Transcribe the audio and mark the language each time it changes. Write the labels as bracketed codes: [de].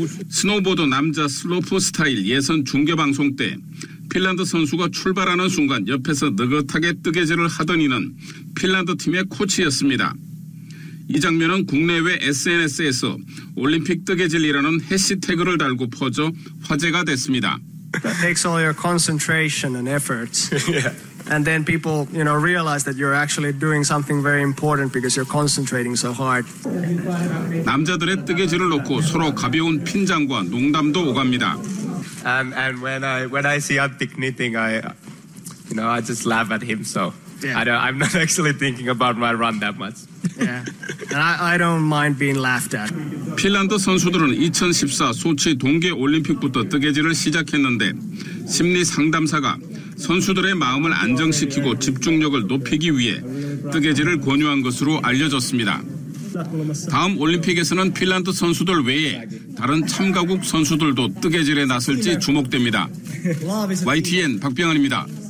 [ko] 스노보드 남자 슬로프 스타일 예선 중계 방송 때 핀란드 선수가 출발하는 순간 옆에서 느긋하게 뜨개질을 하던 이는 핀란드 팀의 코치였습니다. 이 장면은 국내외 SNS에서 올림픽 뜨개질이라는 해시태그를 달고 퍼져 화제가 됐습니다. [en] That takes all your concentration and efforts. And then people, you know, realize that you're actually doing something very important because you're concentrating so hard. [ko] 남자들의 뜨개질을 놓고 서로 가벼운 핀장과 농담도 오갑니다. [en] And when I see Abdik knitting, I just laugh at him. So yeah. I'm not actually thinking about my run that much. Yeah. And I don't mind being laughed at. [ko] 핀란드 선수들은 2014 소치 동계 올림픽부터 뜨개질을 시작했는데 심리 상담사가 선수들의 마음을 안정시키고 집중력을 높이기 위해 뜨개질을 권유한 것으로 알려졌습니다. 다음 올림픽에서는 핀란드 선수들 외에 다른 참가국 선수들도 뜨개질에 나설지 주목됩니다. YTN 박병환입니다.